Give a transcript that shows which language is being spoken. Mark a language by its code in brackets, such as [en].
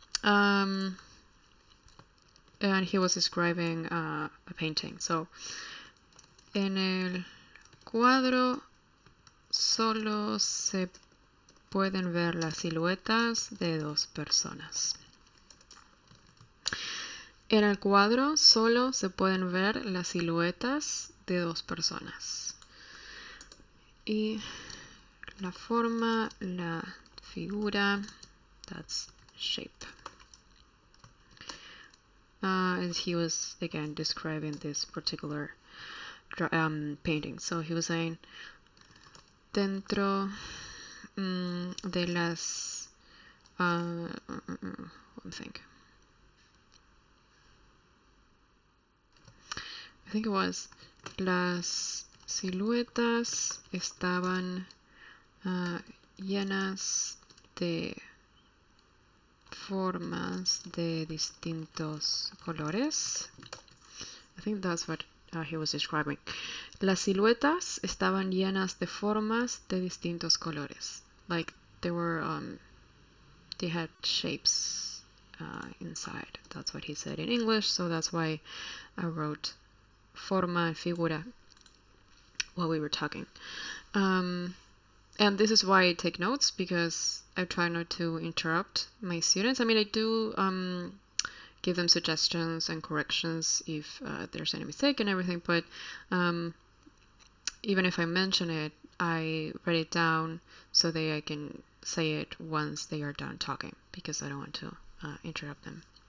[en] And he was describing a painting. [es] So, en el cuadro solo se pueden ver las siluetas de dos personas. En el cuadro solo se pueden ver las siluetas de dos personas. Y la forma, la figura, [en] that's shape. And he was again describing this particular painting. So he was saying, [es] dentro de las [en] let me think. I think it was [es] las siluetas estaban llenas de formas de distintos colores. [en] I think that's what he was describing. [es] Las siluetas estaban llenas de formas de distintos colores. [en] Like they were, they had shapes inside. That's what he said in English. So that's why I wrote forma and figura while we were talking. And this is why I take notes, because I try not to interrupt my students. I mean, I do give them suggestions and corrections if there's any mistake and everything, but even if I mention it, I write it down so that I can say it once they are done talking, because I don't want to interrupt them.